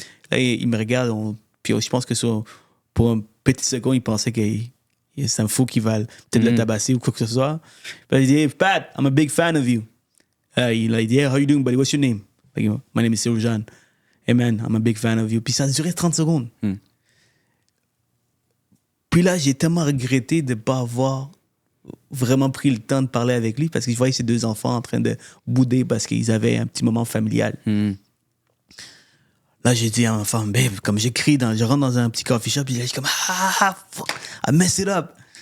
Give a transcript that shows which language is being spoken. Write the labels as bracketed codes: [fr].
[fr] Là, il me regarde, puis je pense que pour un petit second, il pensait que c'est un fou qui va peut-être le tabasser ou quoi que ce soit. Puis il dit, [en] hey, Pat, I'm a big fan of you. [fr] Il a dit, [en] hey, how you doing, buddy? What's your name? Like, my name is Cyril Jean. Hey man, I'm a big fan of you. [fr] Puis ça a duré 30 secondes. Puis là, j'ai tellement regretté de ne pas avoir vraiment pris le temps de parler avec lui parce que je voyais ses 2 enfants en train de bouder parce qu'ils avaient un petit moment familial. Là, j'ai dit à ma femme, babe, comme je rentre dans un petit coffee shop, puis là, je suis comme, [en] fuck, I messed it up.